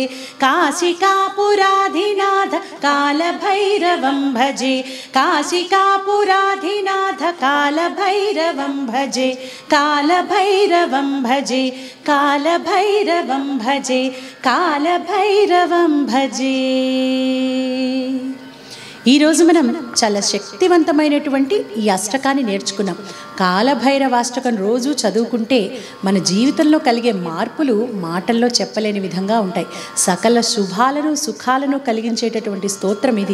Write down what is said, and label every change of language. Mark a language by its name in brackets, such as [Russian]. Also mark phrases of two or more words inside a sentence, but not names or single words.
[Sanskrit] काशिकापुराधिनाथ कालभैरवं भजे. काशिकापुराधिनाथ कालभैरवं भजे. कालभैरवं भजे. कालभैरवं भजे. कालभैरवं भजे. [Telugu] ఈరోజు మనం చాలా శక్తివంతమైనటువంటి ఈ అష్టకాన్ని నేర్చుకున్నాం. కాలభైరవాష్టకం రోజు చదువుకుంటే మన జీవితంలో కలిగే మార్పులు మాటల్లో చెప్పలేని విధంగా ఉంటాయి. సకల శుభాలను సుఖాలను కలిగించేటటువంటి స్తోత్రం ఇది.